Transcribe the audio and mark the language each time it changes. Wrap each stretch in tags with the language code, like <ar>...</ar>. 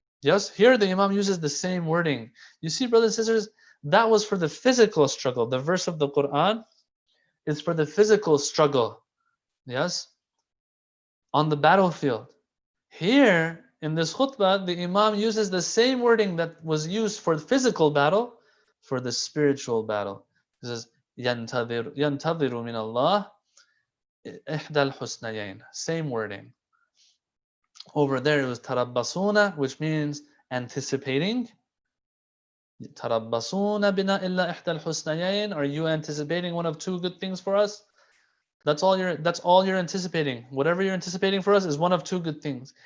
<en>Yes, here the Imam uses the same wording. You see, brothers and sisters, that was for the physical struggle. The verse of the Quran is for the physical struggle. Yes, on the battlefield. Here, in this khutbah, the Imam uses the same wording that was used for the physical battle, for the spiritual battle.</en> <ar>He says, يَنْتَظِرُ مِنَ اللَّهِ إِحْدَى الْحُسْنَيَيْنِ.</ar> <en>Same wording. Over there it was tarabbasuna, which means anticipating.</en> <ar>Tarabbasuna bina illa ihda al-husnayayn.</ar> <en>Are you anticipating one of two good things for us? That's all you're anticipating. Whatever you're anticipating for us is one of two good things.</en>